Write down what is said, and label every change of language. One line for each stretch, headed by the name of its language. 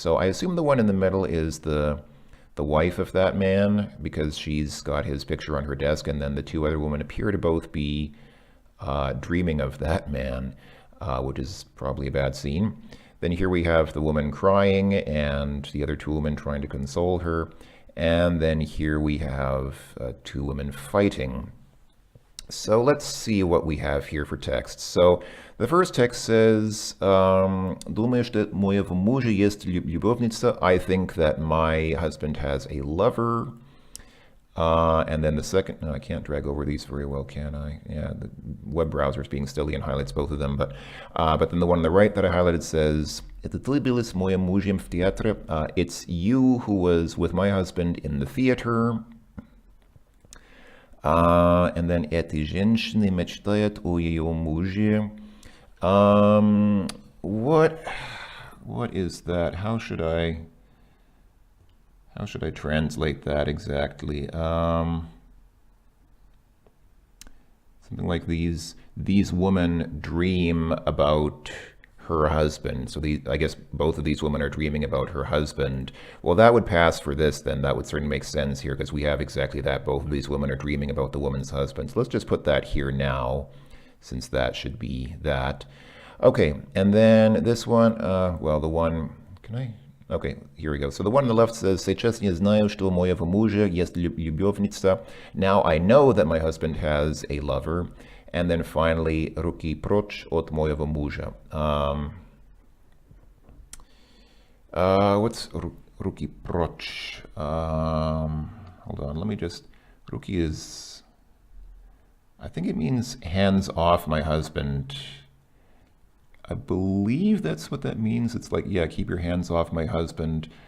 English: So I assume the one in the middle is the wife of that man, because she's got his picture on her desk, and then the two other women appear to both be dreaming of that man, which is probably a bad scene. Then here we have the woman crying and the other two women trying to console her. And then here we have two women fighting. So let's see what we have here for text. So the first text says,
Russian: "Думаю, что моего мужа есть любовница."
English: I think that my husband has a lover. And then the second, no, I can't drag over these very well, can I? Yeah, the web browser is being silly and highlights both of them. But then the one on the right that I highlighted says,
Russian: "Это ты была с моим мужем в театре."
English: It's you who was with my husband in the theater. And then
Russian: эти женщины мечтают о ее муже.
English: What is that? How should I translate that exactly? Something like these women dream about her husband. So I guess both of these women are dreaming about her husband. Well, that would pass for this, then. That would certainly make sense here, because we have exactly that. Both of these women are dreaming about the woman's husband. So let's just put that here now, since that should be that. Okay, and then this one, well, the one, can I? Okay, here we go. So the one on the left says,
Russian: "Сейчас я знаю, что у моего мужа есть любовница."
English: Now I know that my husband has a lover. And then finally,
Russian: "Руки прочь от моего мужа."
English: What's руки прочь? Hold on, let me just, руки is, I think it means hands off my husband. I believe that's what that means. It's like, yeah, keep your hands off my husband.